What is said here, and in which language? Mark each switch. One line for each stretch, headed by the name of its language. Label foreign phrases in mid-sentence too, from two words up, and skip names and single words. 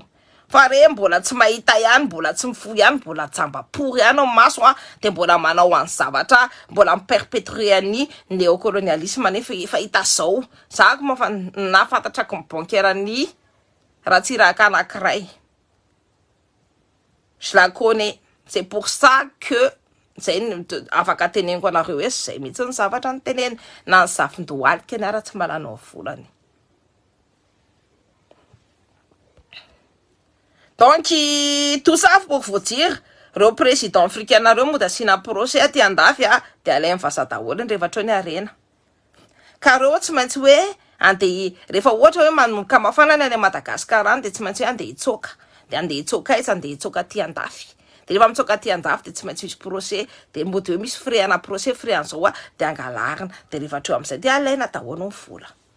Malagasy: Fa re mbola tsy mahita ihany, mbola tsy mifoy ihany, mbola jamba-pory ihany amin'ny maso a, de mbola manao any zavatra, mbola miperpétrer ny néocolonialisme nefa efa hita zao. Zako moa nafantatrako ny bancaire ny ratsiraka anankiray.
French: Je la connais. C'est pour ça que
Malagasy: zay afaka teneniko anareo hoe zay mihitsy ny zavatra ny teneny na ny zafin-dohalika ny ara tsy malanao volany.
French: Donc tout ça pour vous dire,
Malagasy: reo président africain reo moa da sina procès aty andafy a, de alainy vazaha daholo ny revatra ny arena. Ka reo tsy maintsy hoe andeha rehefa ohatra hoe manomboka mafanany any Madagasikara any de tsy maintsy hoe andeha hitsoka. De andeha hitsoka izy, andeha hitsoka aty andafy. De rehefa mitsoka aty andafy de tsy maintsy misy procès, de mody hoe misy frais ana procès, frais an'izao a, de angalarina, de rehefa treo amin'izay de alaina daholo ny vola.